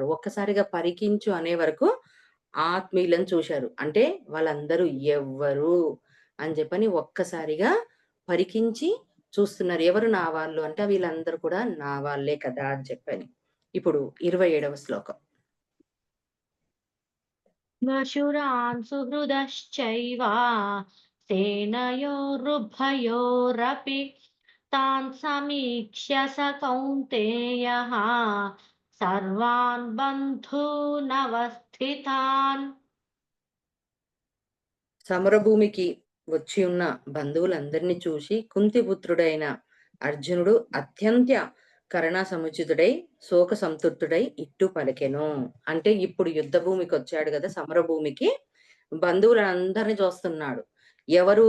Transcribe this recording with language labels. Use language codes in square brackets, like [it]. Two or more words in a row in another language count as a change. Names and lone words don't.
[te] ఒక్కసారిగా పరికించు అనే వరకు ఆత్మీయులను చూశారు. అంటే వాళ్ళందరూ ఎవ్వరు అని చెప్పని ఒక్కసారిగా పరికించి చూస్తున్నారు. ఎవరు నా వాళ్ళు అంటే వీళ్ళందరూ కూడా నా వాళ్ళే కదా! అని చెప్పని. ఇప్పుడు 27వ శ్లోకం. [sa] वशुरान् सुहृदश्चैव सेनयोरुभयोरपि तान् समीक्ष्य स कौन्तेयः सर्वान् बन्धूनवस्थितान् [te] సమరభూమికి వచ్చి ఉన్న బంధువులందరిని చూసి కుంతిపుత్రుడైన అర్జునుడు అత్యంత కరుణా సముచితుడై శోక సంతృప్తుడై ఇట్టు పలికెను. అంటే ఇప్పుడు యుద్ధ భూమికొచ్చాడు గదా! సమరభూమికి బంధువులందరిని చూస్తున్నాడు. ఎవరు?